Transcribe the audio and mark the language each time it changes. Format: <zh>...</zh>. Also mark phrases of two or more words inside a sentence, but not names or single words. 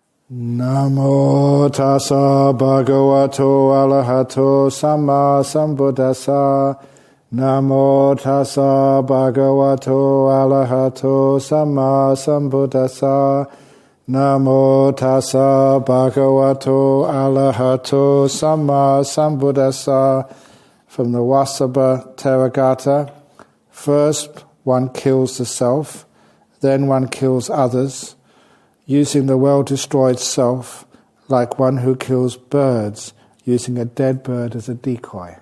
<pi>Namo tassa bhagavato arahato samma sambuddhassa. Namo tassa bhagavato arahato samma sambuddhassa. Namo tassa bhagavato arahato samma sambuddhassa.</pi> <en>From the Vasabha Theragatha. First one kills the self, then one kills others, using the well-destroyed self like one who kills birds, using a dead bird as a decoy.</en>